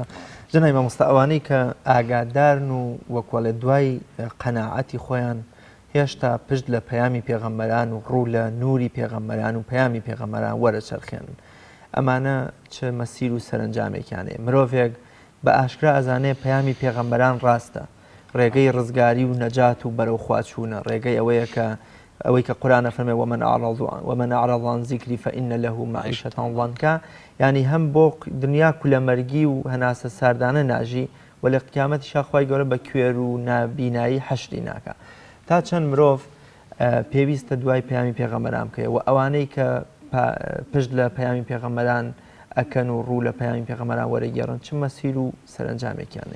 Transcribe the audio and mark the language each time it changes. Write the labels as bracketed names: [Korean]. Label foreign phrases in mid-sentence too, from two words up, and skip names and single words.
[Central Kurdish] جنای مامۆستا ئەوانەی کە ئاگادارن و وەکوە لە دوای قەناعەتی خۆیان هێشتا پشت لە پەیامی پێغەمبەران و ڕوو لە نوری پێغەمبەران و پەیامی پێغەمبەران وەرەچەرخێنن، ئەمانە چه مەسیر و سەرنجامێکیانەیە. مرۆڤێک بە ئاشکرا ئەزانێ پەیامی پێغەمبەران ڕاستە، ڕێگەی ڕزگاری و نەجات و بەرەو خواچوونە، ڕێگەی ئەوەی کە قورآن فەرمێ [Arabic] ومن أعرض عن ذكري فإن له معيشة ضنكا، [Central Kurdish] یعنی هەم بۆ دنیا کولەمەرگی و هەناسە ساردانە ناژی و لە قیامەتیشا خوای گەورە بە کوێر و نابینایی حەشری ناکە. تا چەند مرۆڤ پێویستە دوای پەیامی پێغەمبەران بکەوێت و ئەوانەی کە پشت لە پەیامی پێغەمبەران ئەکەن و ڕوو لە پەیامی پێغەمبەران وەرەگێڕن، چ مەسیر و سەرنجامێکیانەیە؟